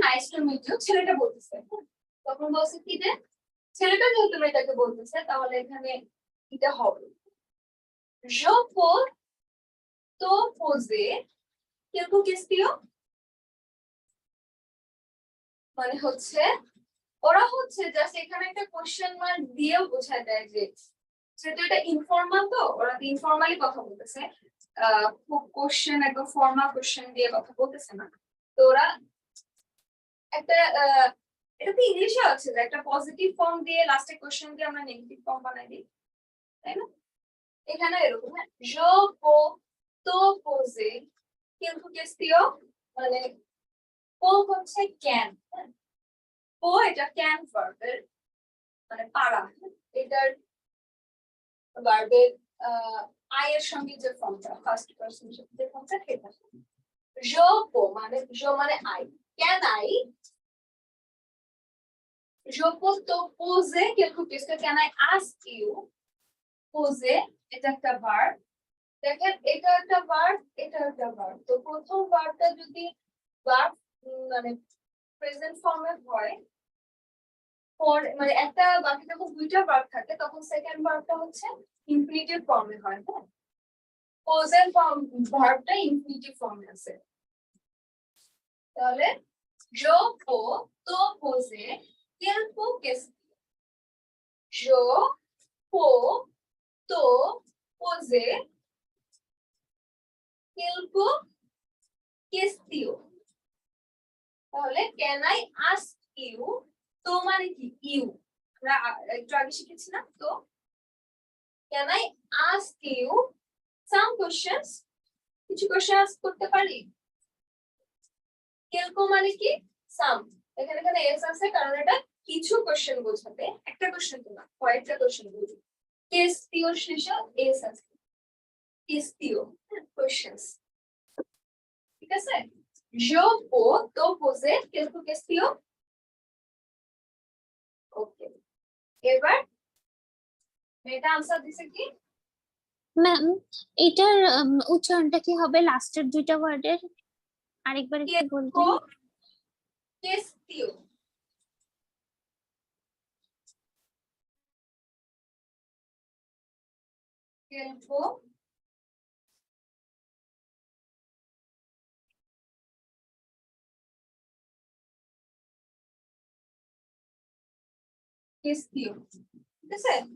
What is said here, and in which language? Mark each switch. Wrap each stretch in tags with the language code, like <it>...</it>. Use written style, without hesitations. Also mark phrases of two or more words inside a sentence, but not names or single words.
<en>nice to meet you</en> <bn>ছেলেটা বলতেছে, তখন বলছে কি যে ছেলেটা যেহেতু মেয়েটাকে বলতেছে তাহলে এখানে এটা হবে</bn> <fr>je peux te poser quelques questions,</fr> <bn>মানে হচ্ছে ওরা হচ্ছে জাস্ট এখানে একটা</bn> <en>question mark</en> <bn>দিয়েও বোঝায় দেয় যে যেহেতু এটা ইনফর্মাল তো ওরা ইনফর্মালি কথা বলতেছে, খুব কোশ্চেন একদম</bn> <en>formal question</en> <bn>দিয়ে কথা বলতেছে না, তো ওরা একটা এটা তো ইংলিশে আছে যে একটা</bn> <en>positive form</en> <bn>দিয়ে লাস্টে কোশ্চেন দিয়ে আমরা</bn> <en>negative form</en> <bn>বানাই দিই, তাই না? এখানে এরকম হ্যাঁ</bn> <fr>je peux te poser quelques questions,</fr> <bn>মানে পো হচ্ছে ক্যান, পো এটা</bn> <en>can verb-er</en> <bn>মানে পারা, এটার ভার্বের আই এর সঙ্গে যে ফর্মটা</bn> <en>first person</en> <bn>যে ফর্মটা সেটা</bn> <fr>je peux</fr> <bn>মানে je মানে আই,</bn> <en>can I</en> <fr>je peux te poser quelques questions,</fr> <en>can I ask you,</en> <bn>poser এটা একটা ভার্ব, দেখেন এটা একটা ভার্ব এটা একটা ভার্ব, তো প্রথম ভার্বটা যদি ভার্ব মানে</bn> <en>present form-e</en> <bn>হয় পর মানে একটা বাকি যখন দুইটা ভার্ব থাকে তখন সেকেন্ড ভার্বটা হচ্ছে</bn> <en>infinitive form-e</en> <bn>হয়, হ্যাঁ পোজের ফর্ম ভার্বটা</bn> <en>infinitive form-e</en> <bn>আছে,</bn> <fr>তাহলে je peux te poser quelques questions, je peux te poser quelques questions,</fr> <en>তাহলে can I ask you,</en> <bn>তো মানে কি ইউ আমরা একটু আগে শিখেছি না, তো</bn> <en>can I ask you some questions,</en> <bn>কিছু কোশ্চেন আস্ক করতে পারি, কেলকো মানে কি সাম, এখানে এখানে এস আছে কারণ এটা কিছু কোশ্চেন বোঝাবে, একটা কোশ্চেন তো না কয়েকটা কোশ্চেন বোঝাবে, কেস্টিও শেষে এস আছে, কেস্টিও কোশ্চেনস, ঠিক আছে?</bn> <fr>je peux te poser quelques questions,</fr> <bn>ওকে এবার মেয়েটা আনসার দিছে কি ম্যাম এটার উচ্চারণটা কি হবে লাস্টের দুইটা ওয়ার্ডের? আরেকবার একটু বলবেন?</bn> <fr>questions, quelques questions, ঠিক আছে?</fr>